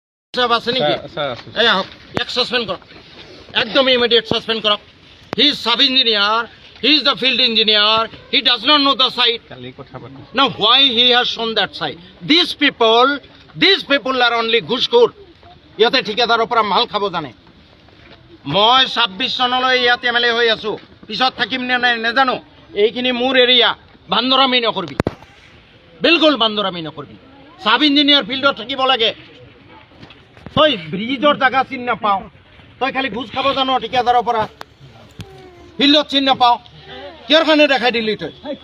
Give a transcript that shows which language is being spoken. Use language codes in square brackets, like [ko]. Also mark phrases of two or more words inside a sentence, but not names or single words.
[as] আছে নেকি এই আহক এক সাসপেন্ড করক একদম [en] immediate suspend [as] করক [en] he is sub engineer he is the field engineer he does not know the site now why he has shown that side these people are only ঘুষখোর [as] ইয়াতে ঠিকাদাৰৰ পৰা মাল খাব জানে মই 26 চনলৈ ইয়াতে এমএলএ হৈ আছো পিছত থাকিম নে নাই নাজানো এইখিনি মোৰ এৰিয়া বান্দৰামি নকৰবি বিলকুল বান্দৰামি নকৰবি [en] sub engineer [as] ফিল্ডত থাকিব লাগে তই ব্ৰিজৰ জাগা চিন নাপাও তই খালি ঘুষ খাব জানো ঠিকাদাৰৰ পৰা ফিল্ডত চিন নাপাও কিয়ৰ কাৰণে দেখাই দিলি তই